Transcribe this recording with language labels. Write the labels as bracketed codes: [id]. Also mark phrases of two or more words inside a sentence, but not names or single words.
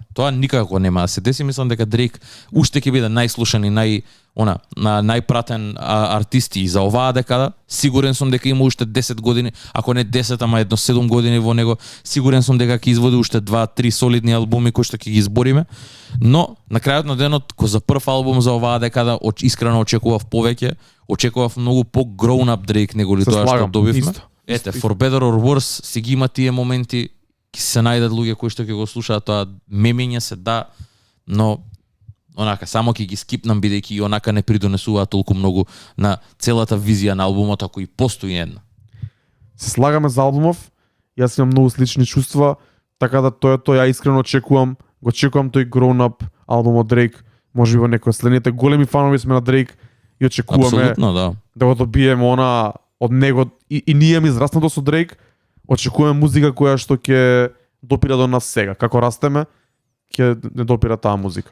[mk] Тоа никако нема да се деси, мислам дека Дрейк уште ќе биде најслушан и најпратен артист и за оваа декада. Сигурен сум дека има уште 10 години, ако не 10, ама едно 7 години во него. Сигурен сум дека ќе изводи уште 2-3 солидни албуми кои што ќе ги избориме. Но на крајот на денот, кој за прв албум за оваа декада, искрено очекував повеќе, очекував многу по- [en] grown up [mk] Дрейк неголи тоа што добивме. Ете, For Better or Worse си ги има тие моменти, ќе се најдат луѓе кои што ќе го слушаат тоа, мемиња се да, но онака само ќе ги скипнам бидејќи и онака не придонесува толку многу на целата визија на албумот, ако и постои една. Се слагаме за албумов, јас имам многу слични чувства, така да тоа ја искрено очекувам, го очекувам тој [en] grown up [mk] албум од Дрейк, можеби во некој следните големи фанови сме на Дрейк и очекуваме да го добиеме од него и ние ми израснато со Дрейк, очекуваме музика која што ќе допира до нас сега. Како растеме, ќе не допира таа музика.